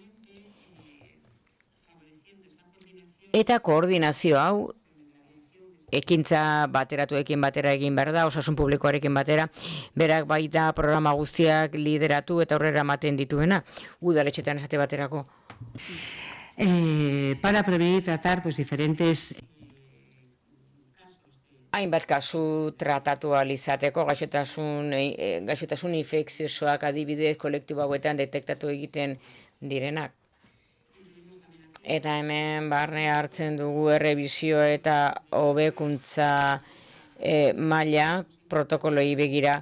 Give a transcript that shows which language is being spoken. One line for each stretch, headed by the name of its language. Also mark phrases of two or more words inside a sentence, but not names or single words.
Basque: Eta koordinazio hau ekintza bateratuekin batera egin behar da, osasun publikoarekin batera, berak baita programa guztiak lideratu eta aurrera ematen dituena, udaletxetan esate baterako.
Spanish: Para prevenir y tratar pues, diferentes...
Basque: Hainbat kasu tratatu alizateko gaixotasun infekziosoak adibidez kolektibo hauetan detektatu egiten direnak. Eta hemen barne hartzen dugu errebisio eta hobekuntza maila protokoloi begira.